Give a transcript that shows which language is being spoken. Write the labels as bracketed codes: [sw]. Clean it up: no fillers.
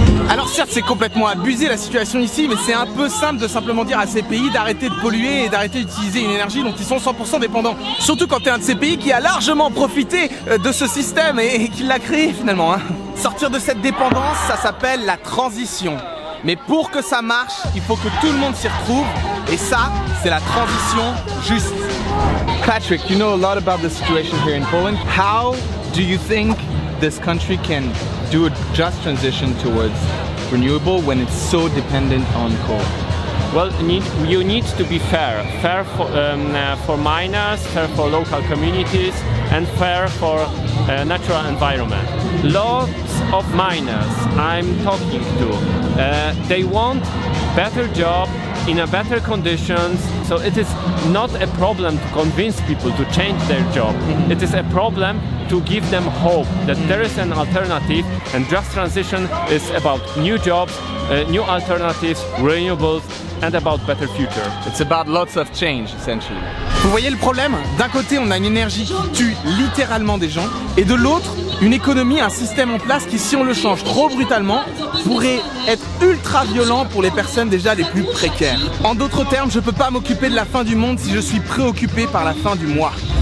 [fr] Alors certes, c'est complètement abusé la situation ici, mais c'est un peu simple de simplement dire à ces pays d'arrêter de polluer et d'arrêter d'utiliser une énergie dont ils sont 100% dépendants. Surtout quand t'es un de ces pays qui a largement profité de ce système et qui l'a créé finalement. Sortir de cette dépendance, ça s'appelle la transition. Mais pour que ça marche, il faut que tout le monde s'y retrouve, et ça, c'est la transition juste. [en] Patrick, you know a lot about the situation here in Poland. How do you think this country can do a just transition towards renewable when it's so dependent on coal? Well, you need to be fair for miners, fair for local communities, and fair for natural environment. Lots of miners I'm talking to, they want better job in a better conditions, so it is not a problem to convince people to change their job. It is a problem to give them hope that there is an alternative, and just transition is about new jobs, new alternatives, renewables, and about better future. It's about lots of change, essentially. [fr] Vous voyez le problème? D'un côté, on a une énergie qui tue littéralement des gens, et de l'autre, une économie, un système en place qui, si on le change trop brutalement, pourrait être ultra violent pour les personnes déjà les plus précaires. En d'autres termes, je peux pas m'occuper de la fin du monde si je suis préoccupé par la fin du mois.